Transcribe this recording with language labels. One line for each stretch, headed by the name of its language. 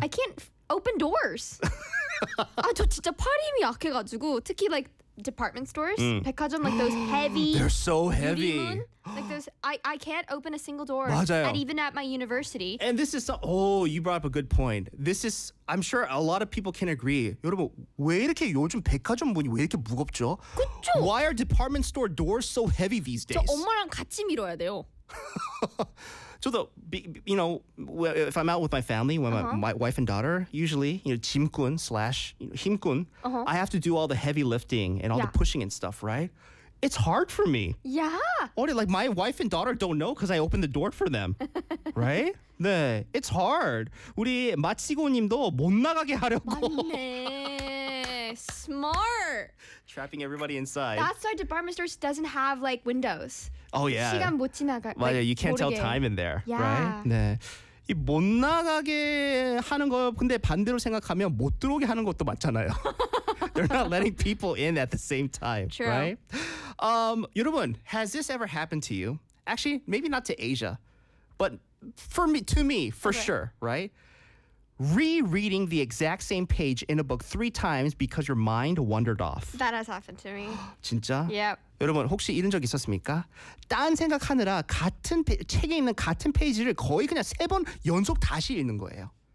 English: I can't open doors.
Korean: 아, 저 진짜 팔 힘이 약해가지고 특히
English: like department stores, 백화점, like those heavy. They're so heavy. Like those, I can't open a single door.
Korean: 맞아요.
English: And even at my university. And this is, you brought up a good point. This is, I'm sure a lot of people can agree.
Korean: 여러분, 왜 이렇게 요즘 백화점 문이 왜 이렇게 무겁죠? 그쵸?
English: Why are department store doors so heavy these days?
Korean: 저 엄마랑 같이 밀어야 돼요. 저도,
English: you know, if I'm out with my family, when my wife and daughter, usually, you know, 짐꾼 / 힘꾼, I have to do all the heavy lifting and all the pushing and stuff, right? It's hard for me. Yeah. Like, my wife and daughter don't know because I opened the door for them. Right? 네. It's hard.
Korean: 우리 마치고님도 못 나가게 하려고. 맞네.
English: Smart. Trapping everybody inside. That's why department stores doesn't have, like, windows. Oh, yeah.
Korean: 시간 못 지나가. 맞아,
English: like, you can't tell time in there. Yeah. Right? 네.
Korean: 이 못 나가게 하는 거, 근데 반대로 생각하면 못 들어오게 하는 것도 맞잖아요.
English: They're not letting people in at the same time. True. Right?
Korean: 여러분,
English: has this ever happened to you? Actually, maybe not to Asia, but for me, to me, for sure, right? Rereading the exact same page in a book 3 times because your mind wandered off. That has happened to me.
Korean: 진짜?
English: Yep.
Korean: 여러분, 혹시 이런 적 있었습니까? 딴 생각하느라 같은 책에 있는 같은 페이지를 거의 그냥 3번 연속 다시 읽는 거예요.